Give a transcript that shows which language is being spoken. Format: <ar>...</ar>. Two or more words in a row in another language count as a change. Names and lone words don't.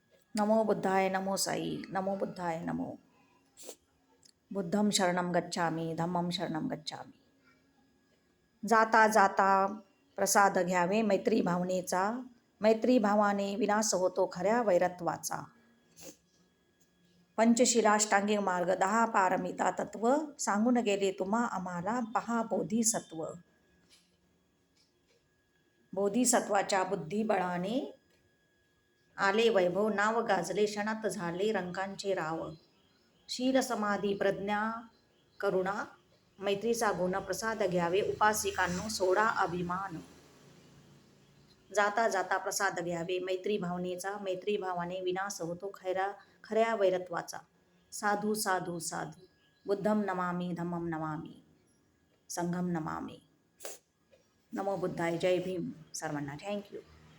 <pi>नमो बुद्धाय नमो साई नमो बुद्धाय नमो. बुद्धं शरणं गच्छामि धम्मं शरणं गच्छामि.</pi> <mr>जाता जाता प्रसाद घ्यावे मैत्री भावनेचा, मैत्री भावाने विनाश होतो खऱ्या वैरत्वाचा. पंचशिलाष्टांगिक मार्ग 10 पारमिता तत्व सांगून गेले तुम्हा आम्हाला पहा बोधिसत्व. बोधिसत्वाच्या बुद्धिबळाने आले वैभव, नाव गाजले क्षणात झाले रंकांचे राव. शील समाधी प्रज्ञा करुणा मैत्रीचा गुण प्रसाद घ्यावे उपासिकांनो सोडा अभिमान. जाता जाता प्रसाद घ्यावे मैत्री भावनेचा, मैत्री भावाने विनाश होतो खऱ्या वैरत्वाचा.</mr> <pi>साधू साधू साधू बुद्धं नमामि धम्मं नमामि संघं नमामि. नमो बुद्धाय.</pi> <mr>जय भीम सर्वांना. थँक्यू.</mr>